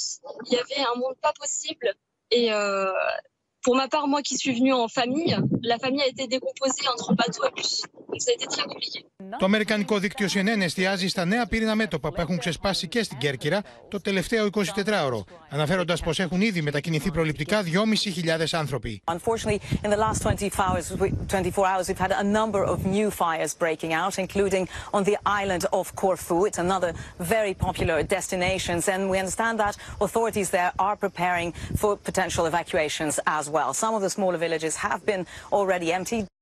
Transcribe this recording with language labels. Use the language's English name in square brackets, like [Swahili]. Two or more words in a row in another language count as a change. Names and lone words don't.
[French] Il y avait un monde pas possible et pour ma part, moi qui suis venue en famille, la famille a été décomposée entre bateau et bus. Donc ça a été très compliqué. [Greek] Το αμερικανικό δίκτυο CNN εστιάζει στα νέα πύρινα μέτωπα που έχουν ξεσπάσει και στην Κέρκυρα το τελευταίο 24ωρο, αναφέροντας πως έχουν ήδη μετακινηθεί προληπτικά 2.500 άνθρωποι. [English] Unfortunately, in the last 24 hours, we've had a number of new fires breaking out, including on the island of Corfu. It's another very popular destination, and we understand that authorities there are preparing for potential evacuations as well. Some of the smaller villages have been already emptied.